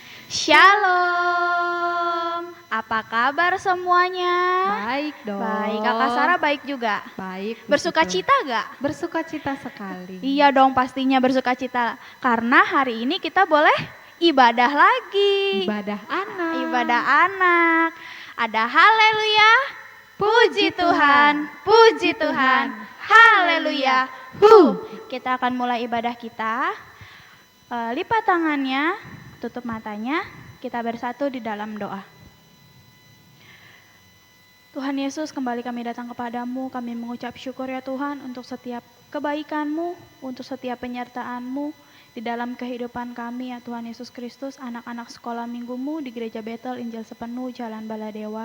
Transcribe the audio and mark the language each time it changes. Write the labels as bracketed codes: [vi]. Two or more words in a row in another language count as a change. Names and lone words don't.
[id] Shalom, apa kabar semuanya? Baik dong. Baik, Kakak Sarah baik juga? Baik. Bersuka begitu. cita gak? Bersuka cita sekali. Iya dong, pastinya bersuka cita. Karena hari ini kita boleh ibadah lagi. Ibadah anak. Ibadah anak. Ada haleluya, puji Puji Tuhan, puji Tuhan, haleluya. Kita akan mulai ibadah kita. Lipat tangannya, tutup matanya, kita bersatu di dalam doa. Tuhan Yesus, kembali kami datang kepadamu, kami mengucap syukur ya Tuhan untuk setiap kebaikan-Mu, untuk setiap penyertaan-Mu di dalam kehidupan kami ya Tuhan Yesus Kristus, anak-anak sekolah minggu-Mu di Gereja Betel Injil Sepenuh Jalan Baladewa.